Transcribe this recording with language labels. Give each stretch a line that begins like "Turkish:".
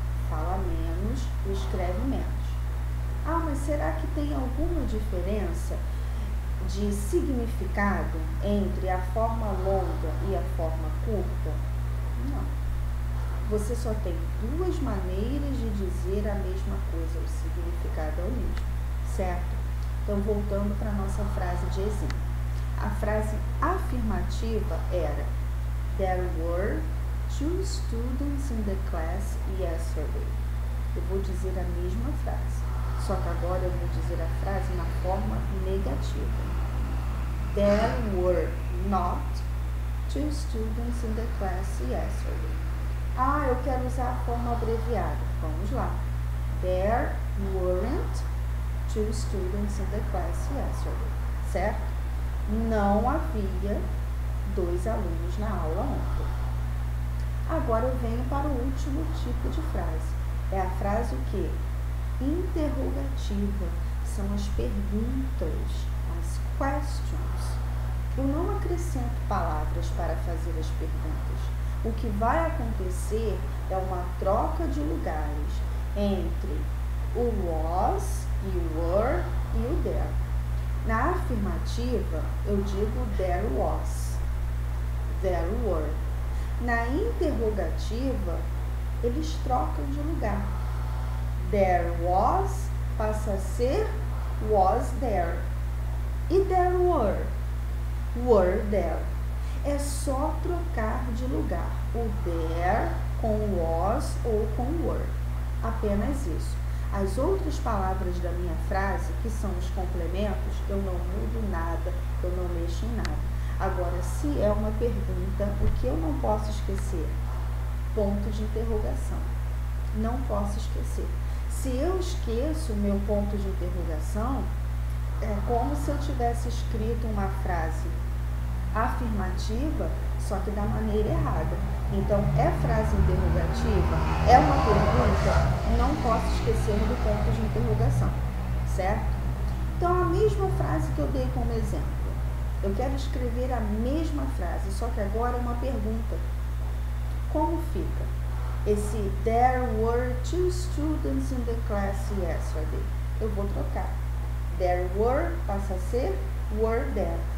Portuguese: Fala menos, escreve menos. Ah, mas será que tem alguma diferença de significado entre a forma longa e a forma curta? Não. Você só tem 2 maneiras de dizer a mesma coisa, o significado é o mesmo, certo? Então, voltando para a nossa frase de exemplo. A frase afirmativa era
English: There were 2 students in the class yesterday.
Portuguese: Eu vou dizer a mesma frase, só que agora eu vou dizer a frase na forma negativa.
English: There were not 2 students in the class yesterday.
Portuguese: Ah, eu quero usar a forma abreviada. Vamos lá.
English: There weren't 2 students in the class yesterday.
Portuguese: Certo? Não havia 2 alunos na aula ontem. Agora eu venho para o último tipo de frase. É a frase o quê? Interrogativa. São as perguntas, as questions. Eu não acrescento palavras para fazer as perguntas. O que vai acontecer é uma troca de lugares entre o was e o were e o there. Na afirmativa, eu digo there was, there were. Na interrogativa, eles trocam de lugar. There was passa a ser was there. E there were there. É só trocar de lugar. O there com was ou com were. Apenas isso. As outras palavras da minha frase, que são os complementos, eu não mudo nada, eu não mexo em nada. Agora, se é uma pergunta, o que eu não posso esquecer? Ponto de interrogação. Não posso esquecer. Se eu esqueço o meu ponto de interrogação, é como se eu tivesse escrito uma frase afirmativa, só que da maneira errada. Então, é frase interrogativa? É uma pergunta? Não posso esquecer do ponto de interrogação, certo? Então, a mesma frase que eu dei como exemplo. Eu quero escrever a mesma frase, só que agora é uma pergunta. Como fica?
English: Esse there were 2 students in the class yesterday.
Portuguese: Eu vou trocar. There were passa a ser were there.